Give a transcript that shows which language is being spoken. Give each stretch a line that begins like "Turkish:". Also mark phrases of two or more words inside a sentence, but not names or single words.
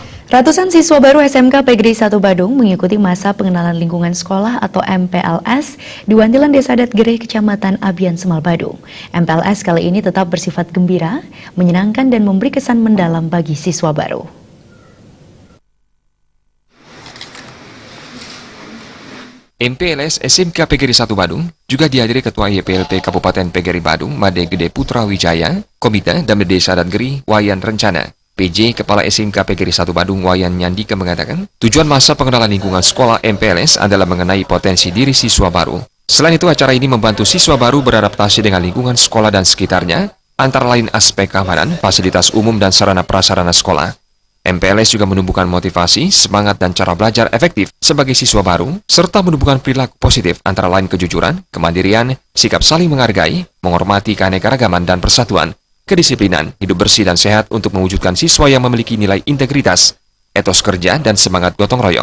Indonesian: Ratusan siswa baru SMK Pegri 1 Badung mengikuti masa pengenalan lingkungan sekolah atau MPLS di Wantilan Desa Adat Gereh, Kecamatan Abian Semal, Badung. MPLS kali ini tetap bersifat gembira, menyenangkan dan memberi kesan mendalam bagi siswa baru. MPLS SMK Pegri 1 Badung juga dihadiri Ketua YPLP Kabupaten Pegri Badung, Made Gede Putra Wijaya, Komite Damde Desa Adat Gereh, Wayan Rencana. PJ Kepala SMK Pegri 1 Badung Wayan Nyandika mengatakan, tujuan masa pengenalan lingkungan sekolah MPLS adalah mengenai potensi diri siswa baru. Selain itu, acara ini membantu siswa baru beradaptasi dengan lingkungan sekolah dan sekitarnya, antara lain aspek keamanan, fasilitas umum, dan sarana prasarana sekolah. MPLS juga menumbuhkan motivasi, semangat, dan cara belajar efektif sebagai siswa baru, serta menumbuhkan perilaku positif antara lain kejujuran, kemandirian, sikap saling menghargai, menghormati keanekaragaman dan persatuan, kedisiplinan, hidup bersih dan sehat untuk mewujudkan siswa yang memiliki nilai integritas, etos kerja, dan semangat gotong royong.